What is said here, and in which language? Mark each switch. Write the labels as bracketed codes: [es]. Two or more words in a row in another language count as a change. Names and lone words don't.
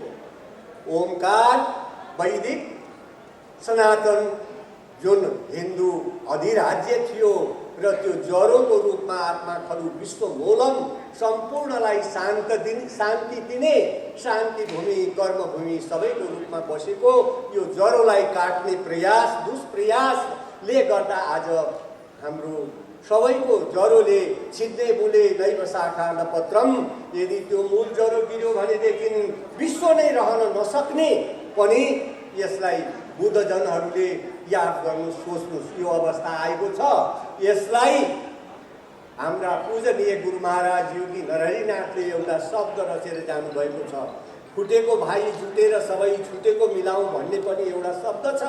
[ne] ओमकार वैदिक सनातन जुन हिन्दू अधिराज्य थियो र त्यो जरोको रूपमा [sa] आत्मा खलु विश्वमूलम [ne] सम्पूर्णलाई शान्ति दिने शान्ति भूमि कर्मभूमि सबैको रूपमा बसेको यो जरोलाई काट्ने प्रयास दुष्प्रयासले गर्दा आज हाम्रो सबैको जरोले [sa] छिद्ने बुले नैव शाखा न पत्रम। [ne] यदि त्यो मूल जरो गिर्यो भनेदेखि विश्व नै रहन नसक्ने पनि यसलाई बुद्धजनहरूले याद गर्नु सोच्नु यो अवस्था आएको छ। यसलाई हाम्रा पूजनीय गुरु महाराज योगी नरहरिनाथले एउटा शब्द रचेर जानुभएको छ, फुटेको भाइ जुटेर सबै छुटेको मिलाउँ भन्ने पनि एउटा शब्द छ।